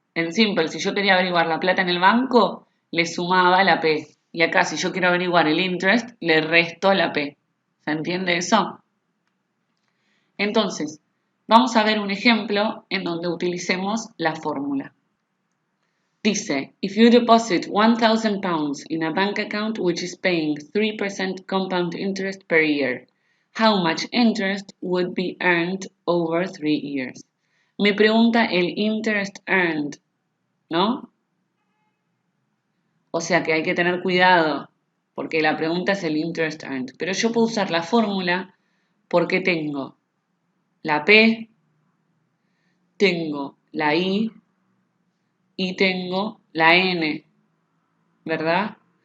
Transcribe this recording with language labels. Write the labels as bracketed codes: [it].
[es] En Simple, si yo quería averiguar la plata en el banco, le sumaba la P. Y acá, si yo quiero averiguar el interest, le resto la P. ¿Se entiende eso? Entonces, vamos a ver un ejemplo en donde utilicemos la fórmula. Dice, [en] if you deposit 1,000 pounds in a bank account which is paying 3% compound interest per year, how much interest would be earned over 3 years? [es] Me pregunta el interest earned, ¿no? O sea que hay que tener cuidado, porque la pregunta es el interest earned. Pero yo puedo usar la fórmula porque tengo la P, tengo la I y tengo la N, ¿verdad?